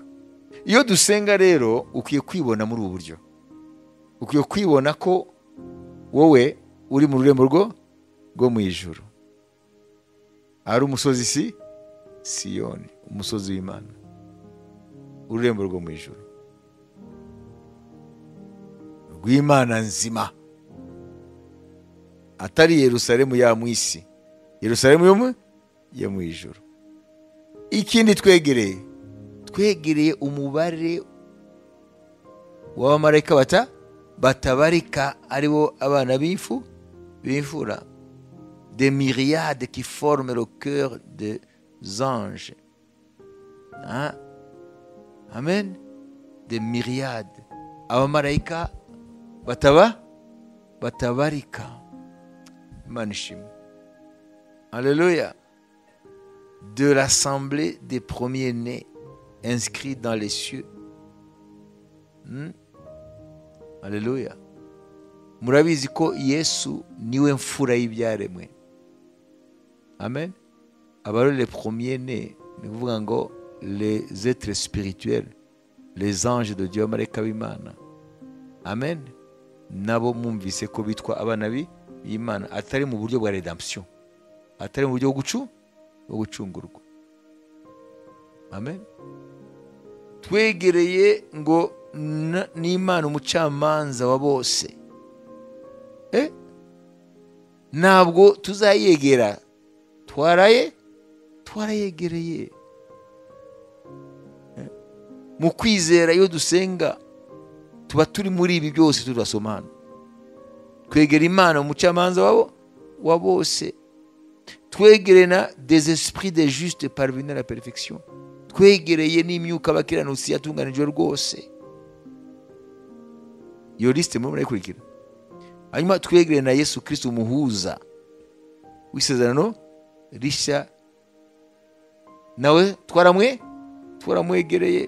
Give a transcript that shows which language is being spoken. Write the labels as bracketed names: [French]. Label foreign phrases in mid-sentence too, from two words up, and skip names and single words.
[Kinyarwanda] Iyo dusenga rero ukwiye kwibona muri ubu buryo, ukwiye kwibona ko wowe uri mu rurembo rwo mu ijuru, ari umusozi Siyoni, umusozi w'Imana, ururembo rwo mu ijuru rw'Imana nzima, atari Yerusalemu ya mu isi, Yerusalemu yo mu ijuru. Ikindi twegereye umubare w'abamarayika batabarika, aribo abana b'imfura, [French] des myriades qui forment le cœur des anges. Amen. Des myriades, [Kinyarwanda] abamarayika batabarika. Imana ishimwe, alléluia. [French] De l'assemblée des premiers-nés inscrits dans les cieux. Alléluia. [Kinyarwanda] Murabizi ko Yesu niwe mfura y'ibyaremwe, amen. [French] Abari les premiers-nés, [Kinyarwanda] ni kuvuga ngo [French] les êtres spirituels, les anges de Dieu, [Kinyarwanda] amarayika b'Imana, amen. Nabo mwumvise ko bitwa abana b'Imana, atari mu buryo bwa redemption, atari mu buryo bwo gucungurwa, amen. Twegereye ngo n'Imana umucamanza wa bose. Ntabwo tuzayegera, twarayegereye. Mu kwizera iyo dusenga tuba turi muri ibi byose turasoma hano. Twegera Imana umucamanza wa bose. Twegereye na [French] des esprits des justes parvenus à la perfection. [Kinyarwanda] Twegereye n'imyuka abakiranutsi yatunganijwe rwose. Iyo liste muri murayikurikira. Hanyuma twegereye na Yesu Kristo umuhuza w'isezerano rishya, nawe twaramwegereye.